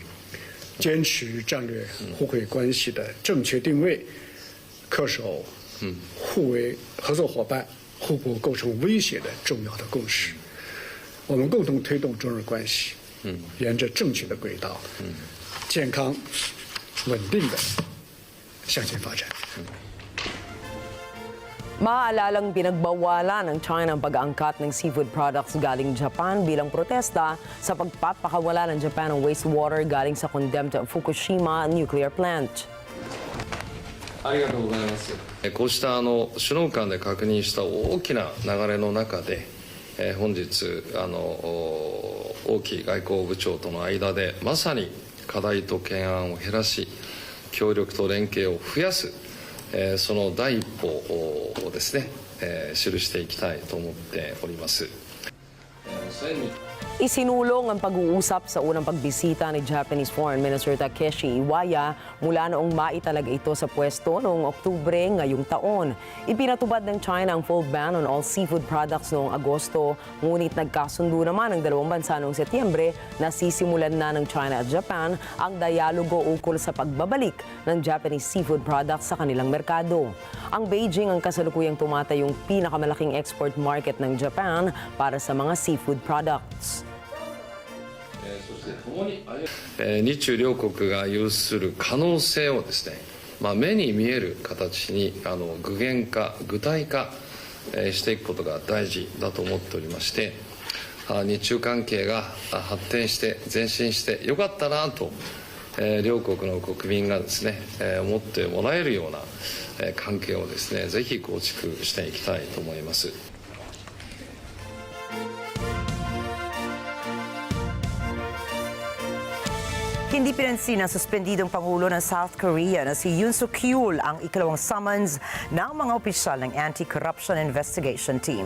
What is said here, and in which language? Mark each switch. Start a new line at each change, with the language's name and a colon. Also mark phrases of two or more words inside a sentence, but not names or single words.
Chinese: 坚持战略互惠关系的正确定位，恪守互为合作伙伴、互不构成威胁的重要的共识。我们共同推动中日关系沿着正确的轨道，健康稳定的向前发展。
Filipino: Maalalang pinagbawalan ng China ang pag-aangkat ng
English: seafood products
Filipino: galing Japan bilang protesta sa pagpapakawala ng Japan ng wastewater galing sa
English: condemned Fukushima nuclear plant.
Japanese: ありがとうございます。こうした首脳間で確認した大きな流れの中で、本日王毅外交部長との間でまさに課題と懸案を減らし、協力と連携を増やす。その第一歩をですね、記していきたいと思っております。
Filipino: Isinulong ang pag-uusap sa unang pagbisita ni
English: Japanese Foreign Minister
Filipino: Takeshi Iwaya mula noong maitalaga ito sa pwesto noong Oktubre ngayong taon. Ipinatubad ng China ang
English: full ban on all seafood products
Filipino: noong Agosto, ngunit nagkasundo naman ang dalawang bansa noong Setyembre na sisimulan na ng China at Japan ang dialogo ukol sa pagbabalik ng
English: Japanese seafood products
Filipino: sa kanilang merkado. Ang Beijing ang kasalukuyang tumatayong pinakamalaking
English: export market
Filipino: ng Japan para sa mga
English: seafood products.
Japanese: 日中両国が有する可能性をですね、 目に見える形に具現化具体化していくことが大事だと思っておりまして、日中関係が発展して前進してよかったなと、両国の国民がですね、思ってもらえるような関係をですね、ぜひ構築していきたいと思います。
Filipino: Hindi pinansin ng suspendidong Pangulo ng South Korea na si Yoon Suk-yeol ang ikalawang summons ng mga opisyal ng Anti-Corruption Investigation Team.